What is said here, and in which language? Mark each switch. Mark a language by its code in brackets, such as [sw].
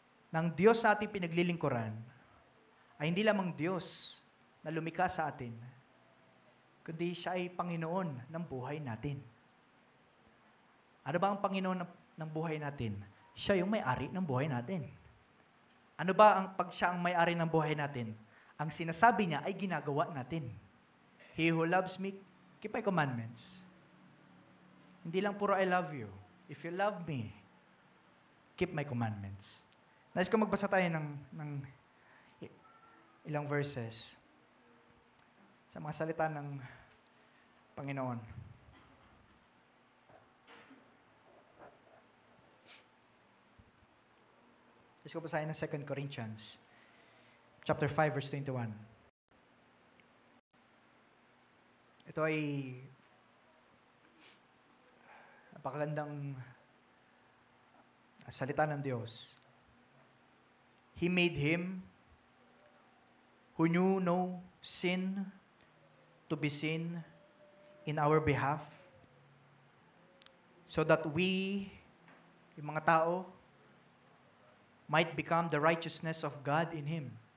[tl] Nang Diyos sa ating pinaglilingkuran, ay hindi lamang Diyos na lumikha sa atin, kundi siya ay Panginoon ng buhay natin. Ano ba ang Panginoon ng buhay natin? Siya yung may-ari ng buhay natin. Ano ba ang pag siya ang may-ari ng buhay natin? Ang sinasabi niya ay ginagawa natin. [en] He who loves me, keep my commandments. [tl] Hindi lang puro [en] I love you. If you love me, keep my commandments. [tl] Nais ko magbasa tayo ng ilang verses sa mga salita ng Panginoon. Nais ko basahin ng 2 Corinthians chapter 5, verse 21. Ito ay napakagandang salita ng Diyos. [en] He made Him who knew no sin to be sin in our behalf, so that we, [tl] yung mga tao, [en] might become the righteousness of God in Him.